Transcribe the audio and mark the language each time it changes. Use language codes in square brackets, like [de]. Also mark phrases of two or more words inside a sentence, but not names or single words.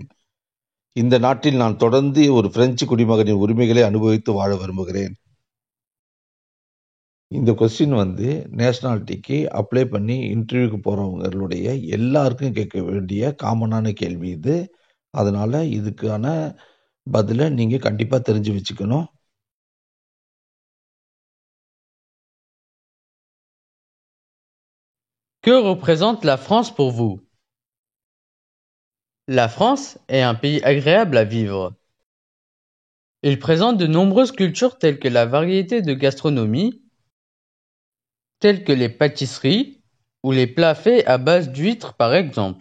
[ta] இந்த நாட்டில் நான் தொடர்ந்து ஒரு பிரெஞ்சு குடிமகனின் உரிமைகளை அனுபவித்து வாழ விரும்புகிறேன். இந்த [en] question nationality-க்கு [ta] அப்ளை பண்ணி இன்டர்வியூக்கு போகிறவங்களுடைய எல்லாருக்கும் கேட்க வேண்டிய காமனான கேள்வி இது. அதனால இதுக்கான பதிலை நீங்கள் கண்டிப்பாக தெரிஞ்சு வச்சுக்கணும். [fr] Que représente la France pour vous? La France est un pays agréable à vivre. Il présente de nombreuses cultures telles que la variété de gastronomie, telles que les pâtisseries ou les plats faits à base d'huîtres par exemple.